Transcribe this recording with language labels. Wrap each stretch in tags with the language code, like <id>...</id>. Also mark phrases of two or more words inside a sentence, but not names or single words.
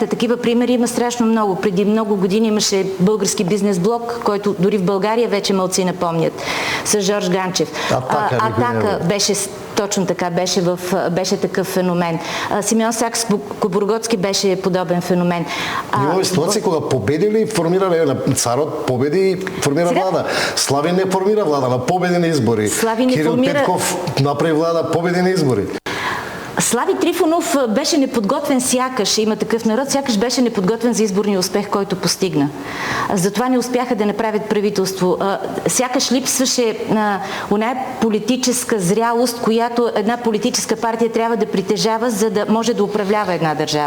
<bg>Такива примери има страшно много. Преди много години имаше Български бизнес блок, който дори в България вече малци напомнят, с Жорж Ганчев. Атака беше точно така, беше такъв феномен. Симеон Сакскобургготски беше подобен феномен.</bg> <mk>Имаме ситуация, кога победили, формирали Царот, победи, формира влада. Слави не формира влада, на победи на избори. Кирил Петков направи влада, победи на избори.</mk> <bg>Слави Трифонов беше неподготвен сякаш, има такъв народ, сякаш беше неподготвен за изборния успех, който постигна. Затова не успяха да направят правителство. Сякаш липсваше оная политическа зрялост, която една политическа партия трябва да притежава, за да може да управлява една държава.</bg>